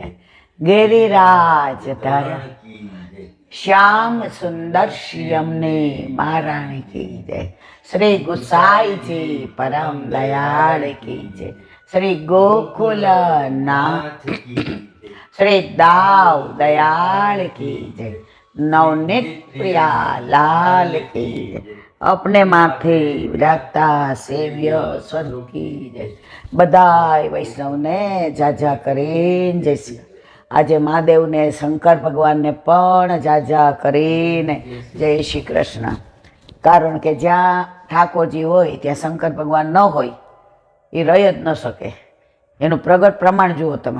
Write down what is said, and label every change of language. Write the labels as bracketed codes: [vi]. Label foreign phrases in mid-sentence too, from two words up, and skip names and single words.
[gu] ગિરિરાજ ધર શ્યામ સુંદર શ્યામને મહારાણી [hi] की जय. [gu] શ્રી ગુસાઈજી પરમ દયાળ [hi] की जय. [gu] શ્રી ગોકુલ નાથ શ્રી દાવ દયાળ [hi] की जय. नवनीत प्रिया लाल की जय. अपने माथे विराजता सेव्य स्वरूप की जय. [gu] બધાય વૈષ્ણવને જાજા કરીને જય શ્રી. આજે મહાદેવને શંકર ભગવાનને પણ જાજા કરીને જય શ્રી કૃષ્ણ. કારણ કે જ્યાં ઠાકોરજી હોય ત્યાં શંકર ભગવાન ન હોય એ રહી જ ન શકે. એનું પ્રગટ પ્રમાણ જુઓ તમે.